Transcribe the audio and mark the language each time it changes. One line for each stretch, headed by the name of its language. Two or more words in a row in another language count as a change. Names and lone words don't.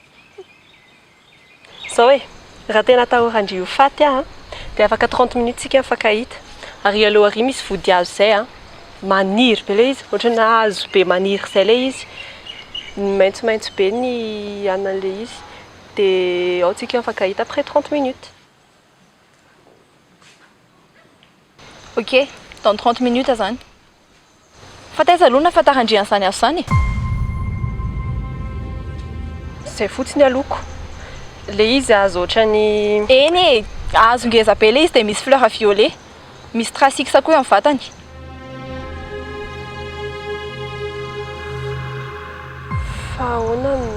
Malagasy: Zao hoe raha tena atahorandry io faty aho dia afaka 30 minutes tsika mifankahita. Ary aloha ary misy vody hazo izay maniry be ilay izy, ohatrana hazo be maniry izay ilay izy. Maitsomaitso be ny anan'ilay izy. Dia ao tsika mifankahita
French: après 30 minutes. Ok, dans 30 minutes zany.
Malagasy: Fa taiza aloha nahafantarandrian'izany azo izany. Izay fotsiny aloko. Ilay izy azo ohatrany Eny e, hazo ngeza be ilay izy dia misy
French: fleur violet.
Malagasy: Misy trasiksa koa eo amin'ny vatany. fa ahoana ny